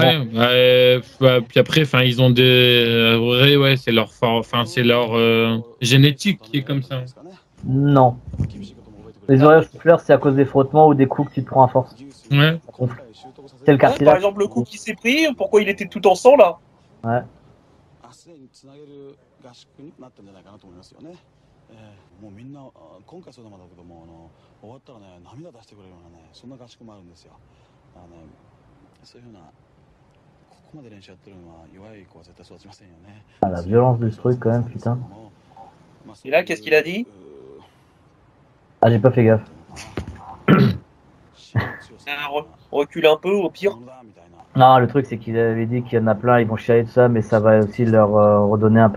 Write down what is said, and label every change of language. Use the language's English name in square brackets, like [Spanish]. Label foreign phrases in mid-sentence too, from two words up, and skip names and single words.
[French] Ouais, puis après, enfin, ils ont des. Ouais, c'est leur, c'est leur génétique qui est comme ça. Non. Les oreilles en chou-fleur, c'est à cause des frottements ou des coups que tu te prends à force. Ouais. C'est le Ouais, cartilage. par exemple, le coup qui s'est pris, pourquoi il était tout en sang là? Ouais. [Japanese] もうみんな今回そうなんだけども終わったらね涙出してくれるようなねそんな合宿もあるんですよ。だからねそういうふうなここまで練習やってるのは弱い子は絶対育ちませんよね。 [French] Ah, la violence de ce truc quand même, putain. Et là, qu'est-ce qu'il a dit? Ah, j'ai pas fait gaffe. Recule un peu, au pire. Non, le truc c'est qu'il avait dit qu'il y en a plein, ils vont chialer tout ça, mais ça va aussi leur redonner un peu.